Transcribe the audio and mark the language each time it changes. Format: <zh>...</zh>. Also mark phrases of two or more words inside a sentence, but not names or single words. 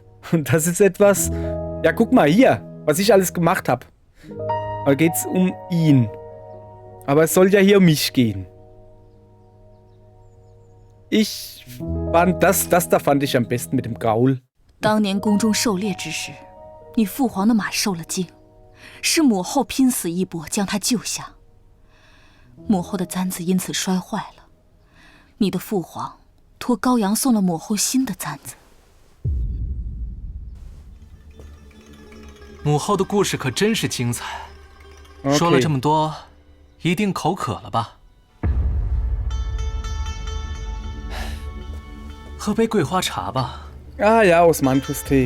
<de>Und das ist etwas, ja guck mal hier, was ich alles gemacht habe. Da geht's um ihn. Aber es soll ja hier um mich gehen. Ich fand das da fand ich am besten mit dem Gaul.</de> <zh>当年宫中狩猎之时，你父皇的马受了惊， 是母后拼死一搏将他救下。母后的簪子因此摔坏了，你的父皇托高阳送了母后新的簪子。母后的故事可真是精彩，说了这么多，一定口渴了吧？喝杯桂花茶吧。</zh> <de>Ah ja, Osmanthus-Tee.</de>